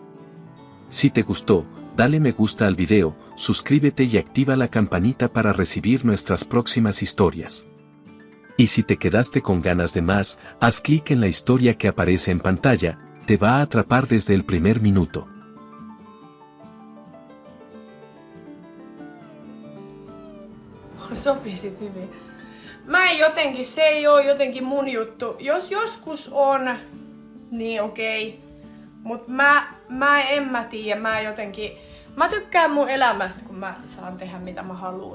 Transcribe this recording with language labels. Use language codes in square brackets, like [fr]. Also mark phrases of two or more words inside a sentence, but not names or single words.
[es] Si te gustó, dale me gusta al video, suscríbete y activa la campanita para recibir nuestras próximas historias. Y si te quedaste con ganas de más, haz clic en la historia que aparece en pantalla, te va a atrapar desde el primer minuto. [fi] Sopisit hyvin. Se ei oo jotenkin mun juttu. Jos joskus on, niin okei. Mut en mä tiedä, mä tykkään mun elämästä, kun mä saan tehdä mitä mä haluun.